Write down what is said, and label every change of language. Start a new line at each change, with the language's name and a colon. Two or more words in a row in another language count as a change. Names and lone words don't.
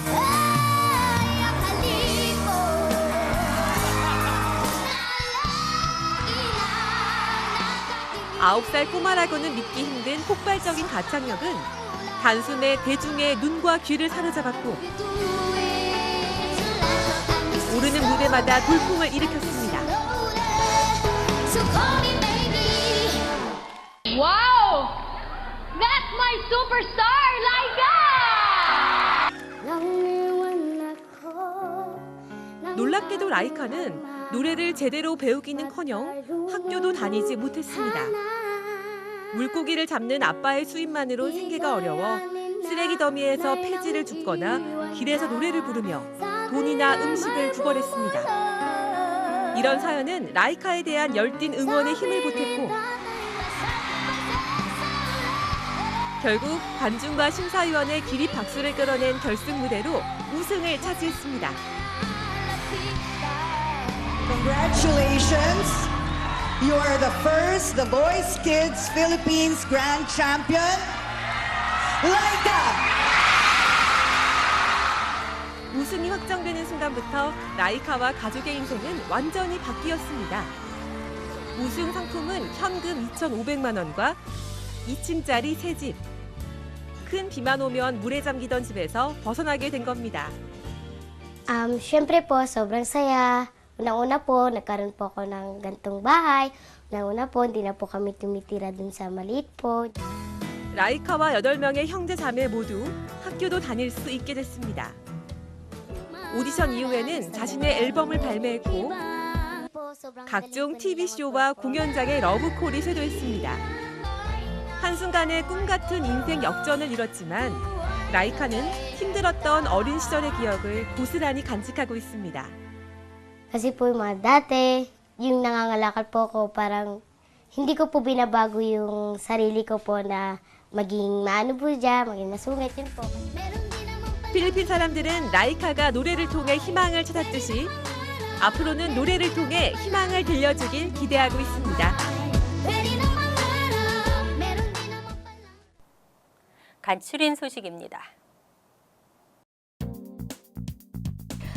Korean: 9살 꼬마라고는 믿기 힘든 폭발적인 가창력은 단숨에 대중의 눈과 귀를 사로잡았고 오르는 무대마다 돌풍을 일으켰습니다.
English: Wow! That's my superstar, Laika!
Korean: 놀랍게도 라이카는 노래를 제대로 배우기는커녕 학교도 다니지 못했습니다. 물고기를 잡는 아빠의 수입만으로 생계가 어려워 쓰레기 더미에서 폐지를 줍거나 길에서 노래를 부르며 돈이나 음식을 구걸했습니다. 이런 사연은 라이카에 대한 열띤 응원에 힘을 보탰고 결국 관중과 심사위원의 기립 박수를 끌어낸 결승 무대로 우승을 차지했습니다.
English: Congratulations! You are the first The Voice Kids Philippines Grand Champion, Laika!
Korean: 우승이 확정되는 순간부터 라이카와 가족의 인생은 완전히 바뀌었습니다. 우승 상품은 현금 2,500만 원과 2층짜리 새 집. 큰 비만 오면 물에 잠기던 집에서 벗어나게 된 겁니다.
Filipino: Siyempre po, sobrang saya. Unang-una po, nagkaroon po ako ng gantong bahay. Unang-una po, hindi na po kami tumitira dun sa maliit po.
Korean: 라이카와 8명의 형제 자매 모두 학교도 다닐 수 있게 됐습니다. 오디션 이후에는 자신의 앨범을 발매했고 각종 TV쇼와 공연장의 러브콜이 쇄도했습니다. 한순간에 꿈같은 인생 역전을 이뤘지만 라이카는 힘들었던 어린 시절의 기억을 고스란히 간직하고 있습니다.
Filipino: Kasi po yung mga dati, yung nangangalakal po ako, parang hindi ko po binabago yung sarili ko po na maging maano po dyan, maging masungit, yun po.
Korean: 필리핀 사람들은 라이카가 노래를 통해 희망을 찾았듯이 앞으로는 노래를 통해 희망을 들려주길 기대하고 있습니다. 간추린 소식입니다.